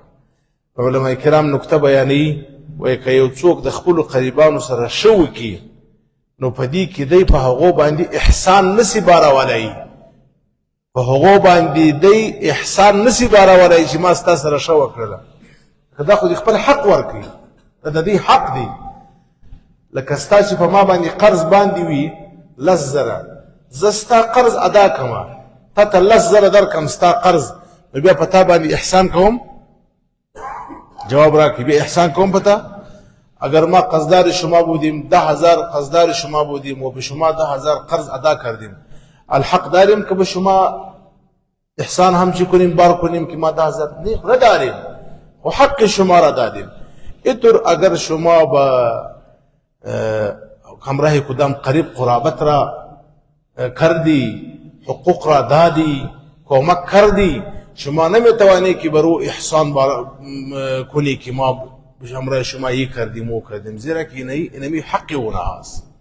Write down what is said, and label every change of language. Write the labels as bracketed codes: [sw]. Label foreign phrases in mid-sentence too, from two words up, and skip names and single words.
[ps] علماء کرام نقطه بیانوي وایي که یو څوک د خپلو قریبانو سره شو کي نو په دې کې دی په هغو باندې احسان نسی بارولی، په هغو باندې دی احسان نسی بارولی چې ما ستا سره شو کړله، که دا خو د خپل حق ورکوي، دا د دې حق دی. لکه ستا چې په ما باندې قرض باندې وي 10,000، زه ستا قرض ادا کړم، تا ته 10,000 درکړم ستا قرض، نو بیا په تا باندې احسان کوم؟ جواب راکړي بیا احسان کوم په تا؟ [fa] اگر ما قرضدار شما بودیم 10,000 قرضدار شما بودیم و به شما 10,000 قرض ادا کردیم، الحق داریم که به شما احسان هم چی کنیم بار کنیم که ما 10,000 نداریم و حق شما را دادیم. اینطور اگر شما با همراه کدام قریب قرابت را کردی، حقوق را دادی، کمک کردی، شما نمیتوانی که برو احسان کنی که ما همراه شما یہ کردیم و کردیم، زیرا که اینمی حق اونها است.